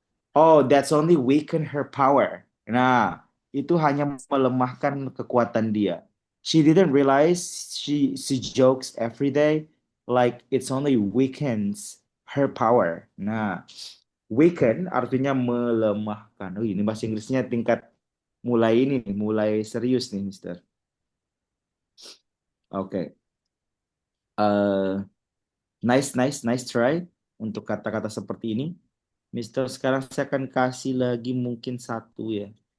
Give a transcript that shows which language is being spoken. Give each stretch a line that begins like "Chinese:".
English: Oh, that's only weaken her power.
Indonesian: Nah, itu hanya melemahkan kekuatan dia.
English: She didn't realize she jokes every day like it's only weakens her power.
Indonesian: Nah, weaken artinya melemahkan. Oh, ini bahasa Inggrisnya tingkat mulai ini nih, mulai serius nih, Mister. Oke. Eh,
English: nice, nice, nice try
Indonesian: untuk kata-kata seperti ini. Mister, sekarang saya akan kasih lagi mungkin satu ya.